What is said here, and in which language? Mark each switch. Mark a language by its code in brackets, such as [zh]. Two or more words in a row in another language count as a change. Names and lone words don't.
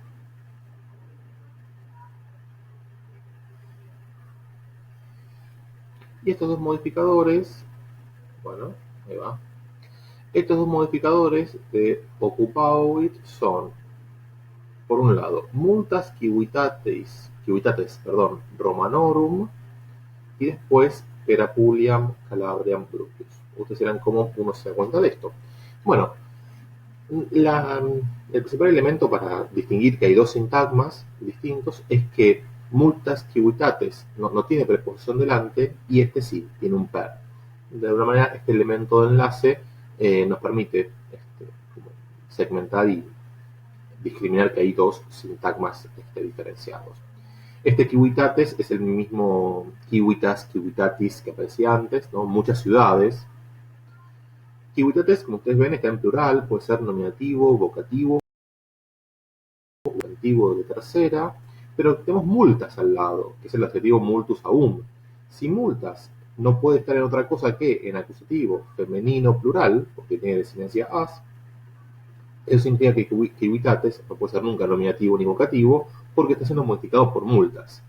[es] Y estos dos modificadores, bueno, ahí va. Estos dos modificadores de ocupavit son, por un lado, [la] multas civitates, romanorum, [es] y después Perapuliam Calabriam Brutus. Ustedes dirán cómo uno se da cuenta de esto. Bueno, el principal elemento para distinguir que hay dos sintagmas distintos es que [la] multas civitates [es] no tiene preposición delante y este sí, tiene un per. De alguna manera, este elemento de enlace nos permite segmentar y discriminar que hay dos sintagmas diferenciados. Este civitates es el mismo [la] civitas, civitatis [es] que aparecía antes, ¿no? Muchas ciudades. Civitates, como ustedes ven, está en plural, puede ser nominativo, vocativo, adjetivo de tercera, pero tenemos multas al lado, que es el adjetivo [la] multus aum. [es] Si multas no puede estar en otra cosa que en acusativo femenino plural, porque tiene designancia as, eso significa que civitates no puede ser nunca nominativo ni vocativo, porque está siendo modificado por multas.